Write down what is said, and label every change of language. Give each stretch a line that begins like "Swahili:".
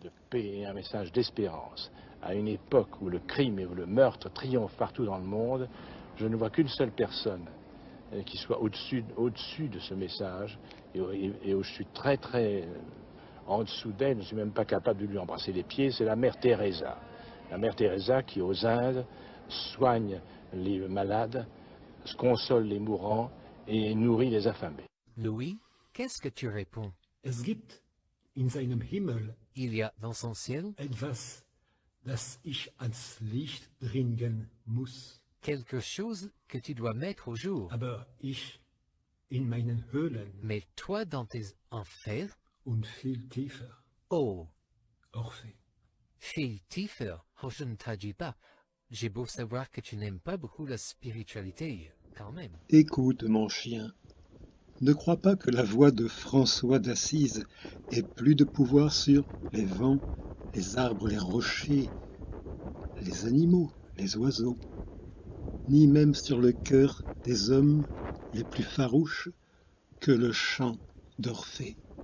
French: De paix et un message d'espérance. À une époque où le crime et où le meurtre triomphent partout dans le monde, je ne vois qu'une seule personne qui soit au-dessus de ce message, et où je suis très en dessous d'elle, je ne suis même pas capable de lui embrasser les pieds, c'est la mère Teresa. La mère Teresa qui, aux Indes, soigne les malades, console les mourants et nourrit les affamés. Louis, qu'est-ce que tu réponds?
German: Es gibt in seinem Himmel
French: Il y a dans son ciel
German: etwas, das ich ans Licht bringen muss.
French: quelque chose que tu dois mettre au jour.
German: Aber ich in meinen Höhlen
French: Mais toi dans tes enfers,
German: und viel tiefer. oh,
French: Orphée.
German: viel tiefer,
French: oh je ne t'agis pas. J'ai beau savoir que tu n'aimes pas beaucoup la spiritualité, quand même. Écoute, mon chien, ne crois pas que la voix de François d'Assise ait plus de pouvoir sur les vents, les arbres, les rochers, les animaux, les oiseaux, ni même sur le cœur des hommes les plus farouches que le chant d'Orphée.